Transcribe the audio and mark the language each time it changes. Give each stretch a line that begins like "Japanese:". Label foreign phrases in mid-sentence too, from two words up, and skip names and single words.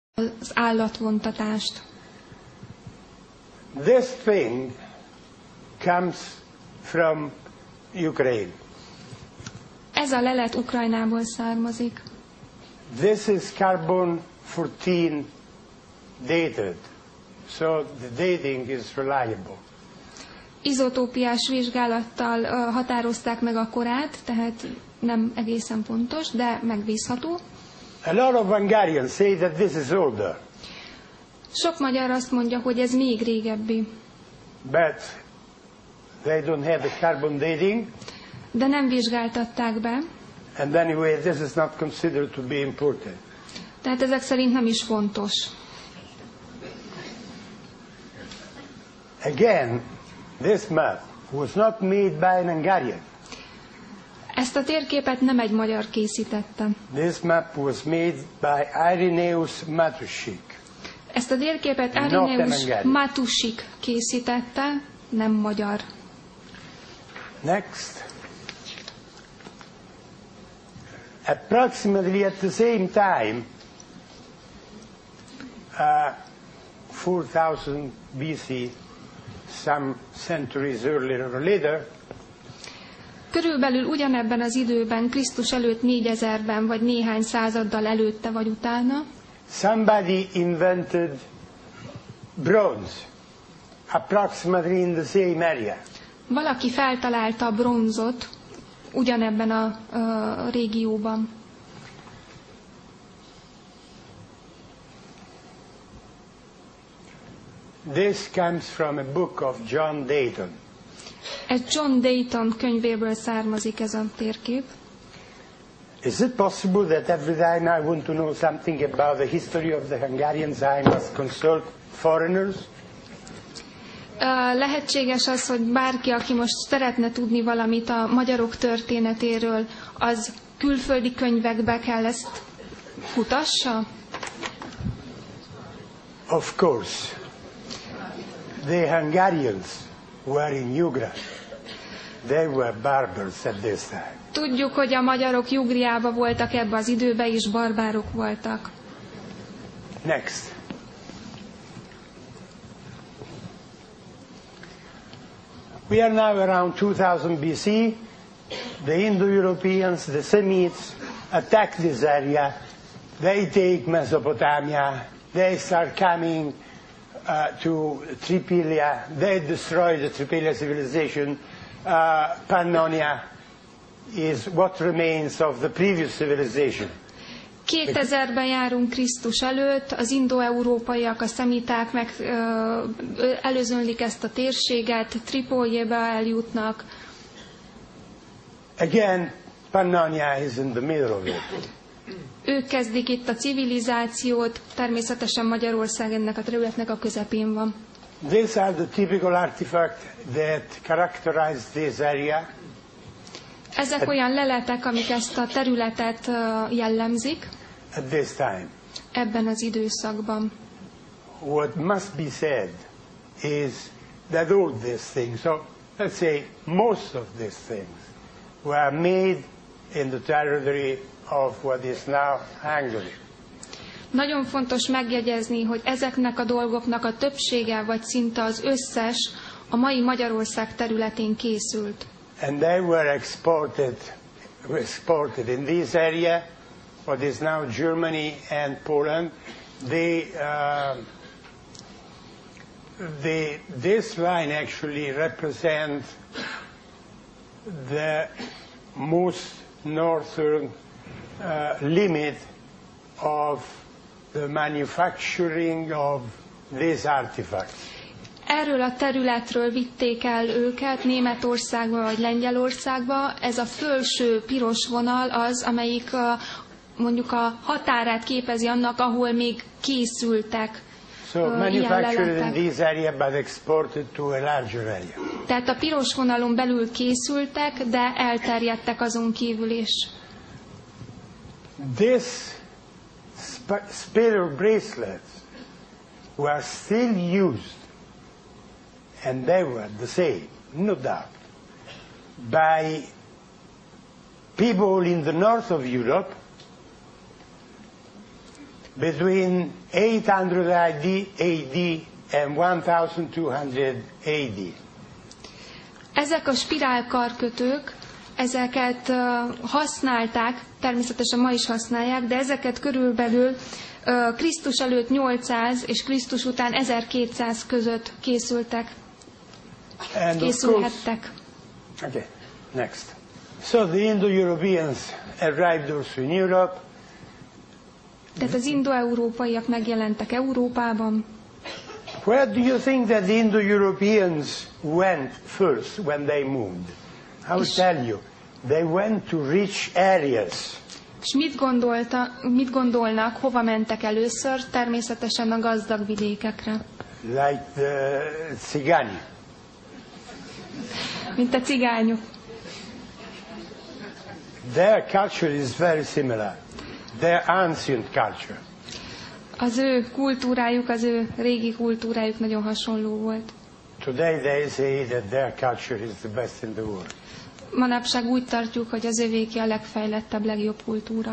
Hungarian: az állatvontatást.
English: This thing comes from Ukraine.
Hungarian: Ez a lelet Ukrajnából származik.
English: This is carbon 14 dated, so the dating is reliable.
Hungarian: Izotópiás vizsgálattal határozták meg a korát, tehát nem egészen pontos, de megbízható.
English: A lot of Hungarians say that this is older.
Hungarian: Sok magyar azt mondja, hogy ez még régebbi.
English: But they don't have the carbon dating.
Hungarian: De nem vizsgáltatták be.
English: And anyway, this is not considered to be important.
Hungarian: Tehát ezek szerint nem is fontos.
English: Again, this map was not made by an Hungarian.
Hungarian: Ezt a térképet nem egy magyar készítette.
English: This map was made by Irenaeus Matusik.
Hungarian: Ezt a térképet Irenaeus Matusik készítette, nem magyar.
English: Next. Approximately at the same time, 4000 BC, some centuries earlier or later,
Hungarian: körülbelül ugyanebben az időben, Krisztus előtt 4000-ben, vagy néhány századdal előtte vagy utána,
English: somebody invented bronze, approximately in the same area.
Hungarian: Valaki feltalálta a bronzot ugyanebben a régióban.
English: This comes from a book of John Dayton.
Hungarian: Ez John Dayton könyvéből származik ez a térkép.
English: Is it possible that every time I want to know something about the history of the Hungarians, I must consult foreigners?
Hungarian: Lehetséges az, hogy bárki, aki most szeretne tudni valamit a magyarok történetéről, az külföldi könyvekbe kell ezt kutassa?
English: Of course. The Hungarians were in Jugra. They were barbars at this time.
Hungarian: Tudjuk, hogy a magyarok Jugriába voltak ebbe az időbe, és barbárok voltak.
English: Next. We are now around 2000 BC. The Indo-Europeans, the Semites, attack this area. They take Mesopotamia. They start coming to Tripilia. They destroy the Tripilia civilization. Pannonia is what remains of the previous civilization.
Hungarian: 2000-ben járunk Krisztus előtt, az indoeurópaiak, a szemiták meg előzönlik ezt a térséget, Tripoljébe eljutnak.
English: Again, Pannonia is in the middle of it.
Hungarian: Ők kezdik itt a civilizációt, természetesen Magyarország ennek a területnek a közepén van.
English: These are the typical artifacts that characterize this area.
Hungarian: Ezek olyan leletek, amik ezt a területet jellemzik.
English: At this time.
Hungarian: Ebben az időszakban.
English: What must be said is that all these things, so let's say most of these things, were made in the territory of what is now Hungary.
Hungarian: Nagyon fontos megjegyezni, hogy ezeknek a dolgoknak a többsége, vagy szinte az összes a mai Magyarország területén készült.
English: And they were exported in this area, what is now Germany and Poland. This line actually represents the most northern limit of the manufacturing of these artifacts.
Hungarian: Erről a területről vitték el őket Németországba vagy Lengyelországba. Ez a felső piros vonal az, amelyik mondjuk a határát képezi annak, ahol még készültek ilyen leletek. Tehát a piros vonalon belül készültek, de elterjedtek azon kívül is.
English: This spiral bracelets were still used, and they were the same, no doubt, by people in the north of Europe. between 800 AD and 1200 AD.
Hungarian: Ezek a spirálkarkötők, ezeket használták, természetesen ma is használják, de ezeket körülbelül Krisztus előtt 800 és Krisztus után 1200 között készülhettek.
English: Okay, next. So the Indo-Europeans arrived also in Europe.
Hungarian: Tehát az indo-európaiak megjelentek Európában.
English: Where do you think that the Indo-Europeans went first when they moved? I will tell you. They went to rich areas.
Hungarian: És mit gondolnak, hova mentek először? Természetesen a gazdag vidékekre.
English: Like the Cigani.
Hungarian: Mint a cigányok.
English: Their culture is very similar. Their ancient culture.
Hungarian: Az ő kultúrájuk, az ő régi kultúrájuk nagyon hasonló volt.
English: Today they say that their culture is the best in the world.
Hungarian: Manapság úgy tartjuk, hogy az övéké a legfejlettebb, legjobb kultúra.